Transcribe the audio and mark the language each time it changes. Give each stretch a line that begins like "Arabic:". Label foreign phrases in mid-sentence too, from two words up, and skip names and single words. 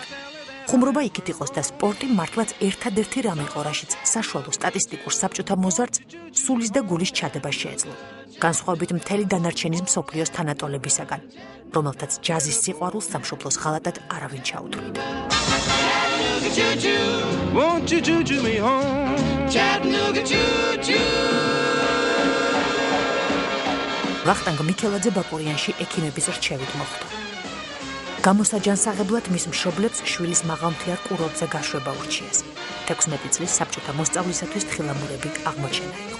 Georgian: ხუმრობა იქით იყოს და სპორტი მართლაც ერთადერთი რამ იყო, რაშიც საშუალო სტატისტიკურ საბჭოთა მოზარდს სულის და გულის ჩადება შეეძლო. განსხვავებით მთელი დანარჩენის მსოფლიოს თანატოლებისაგან, რომელთაც ჯაზის სიყვარულს სამშობლოს ღალატად არავინ ჩაუთვლიდა.
English: Chattanooga choo-choo, Won't you choo-choo me home? Chattanooga choo-choo.
Georgian: ვახტანგ მიქელაძე ბაკურიანში ექიმების რჩევით მოხვდა. გამოსაჯანსაღებლად მის მშობლებს შვილის მაღალმთიარ კურორტზე გაშვება ურჩიეს. 16 წლის საბჭოთა მოსწავლისათვის თხილამურები აღმოჩენა იყო.